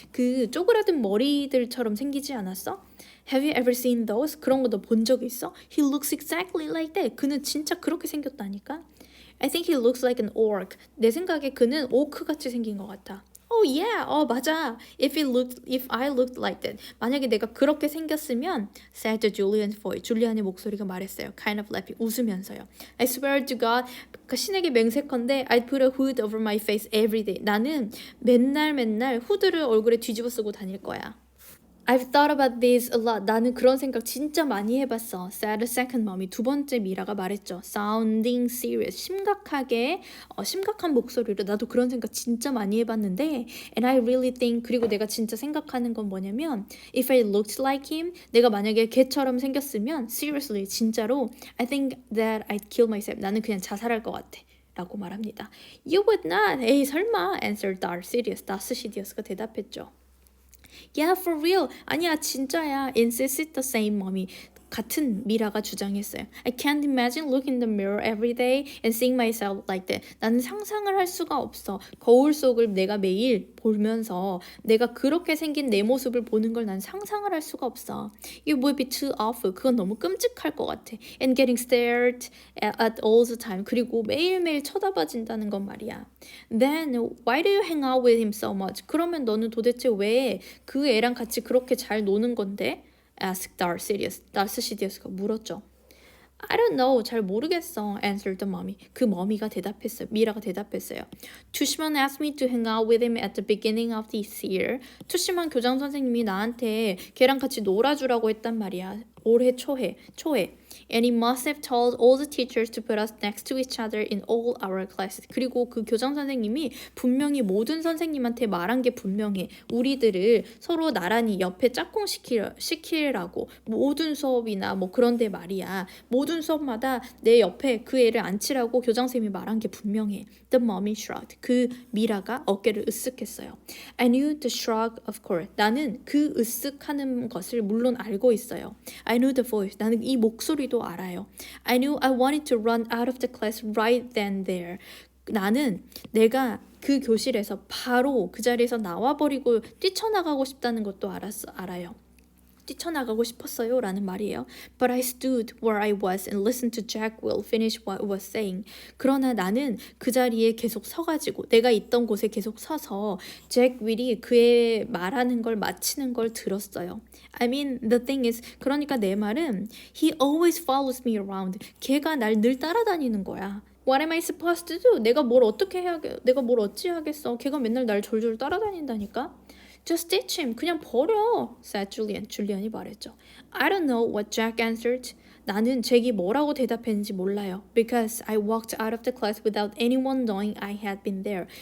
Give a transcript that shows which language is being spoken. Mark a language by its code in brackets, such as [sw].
[ko] 그 쪼그라든 머리들처럼 생기지 않았어? [en] Have you ever seen those? [ko] 그런 거 너 본 적 있어? [en] He looks exactly like that. [ko] 그는 진짜 그렇게 생겼다니까? [en] I think he looks like an orc. [ko] 내 생각에 그는 오크 같이 생긴 것 같아. [en] Oh yeah, [ko] 맞아. [en] If I looked like that. [ko] 만약에 내가 그렇게 생겼으면, [en] said Julian's voice. [ko] 줄리안의 목소리가 말했어요. [en] Kind of laughing, [ko] 웃으면서요. [en] I swear to God, [ko] 신에게 맹세컨대 [en] I'd put a hood over my face every day. [ko] 나는 맨날 후드를 얼굴에 뒤집어 쓰고 다닐 거야. [en] I've thought about this a lot. [ko] 나는 그런 생각 진짜 많이 해봤어. [en] Said second mom [ko] 이 두 번째 미라가 말했죠. [en] Sounding serious. [ko] 심각한 목소리로 나도 그런 생각 진짜 많이 해봤는데 [en] And I really think [ko] 그리고 내가 진짜 생각하는 건 뭐냐면 [en] If I looked like him [ko] 내가 만약에 걔처럼 생겼으면 [en] Seriously [ko] 진짜로 [en] I think that I'd kill myself. [ko] 나는 그냥 자살할 것 같아. 라고 말합니다. [en] You would not. [ko] 에이 설마. [en] Answered Darth Sidious. [ko] 다스 시디어스가 대답했죠. [en] Yeah, for real. [ko] 아니야, 진짜야. [en] Insisted the same mommy. [ko] 같은 미라가 주장했어요. [en] I can't imagine looking in the mirror every day and seeing myself like that. [ko] 나는 상상을 할 수가 없어. 거울 속을 내가 매일 보면서 내가 그렇게 생긴 내 모습을 보는 걸 난 상상을 할 수가 없어. [en] It would be too awful. [ko] 그건 너무 끔찍할 것 같아. [en] And getting stared at all the time. [ko] 그리고 매일매일 쳐다봐진다는 건 말이야. [en] Then why do you hang out with him so much? [ko] 그러면 너는 도대체 왜 그 애랑 같이 그렇게 잘 노는 건데? [en] asked Darth Sidious가 물었죠. I don't know. [ko] 잘 모르겠어. [en] answered the mommy. [ko] 그 머미가 대답했어요. 미라가 대답했어요. [en] 투시만 asked me to hang out with him at the beginning of this year. [ko] 투시만 교장 선생님이 나한테 걔랑 같이 놀아주라고 했단 말이야. 올해 초에. [en] And he must have told all the teachers to put us next to each other in all our classes. [ko] 그리고 그 교장 선생님이 분명히 모든 선생님한테 말한 게 분명해. 우리들을 서로 나란히 옆에 시키라고. 모든 수업이나 뭐 그런데 말이야. 모든 수업마다 내 옆에 그 애를 앉히라고 교장 선생님이 말한 게 분명해. [en] The mommy shrugged. [ko] 그 미라가 어깨를 으쓱했어요. [en] I knew the shrug of course. [ko] 나는 그 으쓱하는 것을 물론 알고 있어요. [en] I knew the voice. [ko] 나는 이 목소리도 알아요. [en] I knew I wanted to run out of the class right then there. [ko] 나는 내가 그 교실에서 바로 그 자리에서 나와버리고 뛰쳐나가고 싶다는 것도 알아요. 뛰쳐나가고 싶었어요 라는 말이에요. [en] But I stood where I was and listened to Jack Will finish what he was saying. [ko] 그러나 나는 그 자리에 계속 서가지고 내가 있던 곳에 계속 서서 잭 윌이 그의 말하는 걸 마치는 걸 들었어요. [en] I mean, the thing is, [ko] 그러니까 내 말은 [en] He always follows me around. [ko] 걔가 날 늘 따라다니는 거야. [en] What am I supposed to do? [ko] 내가 뭘 어찌 하겠어. 걔가 맨날 날 졸졸 따라다닌다니까. [en] Just ditch him. [ko] 그냥 버려. [en] said Julian. [ko] 줄리안이 말했죠. [en] I don't know what Jack answered. [ko] 나는 잭이 뭐라고 대답했는지 몰라요. [en] Because I walked out of the class without anyone knowing I had been there.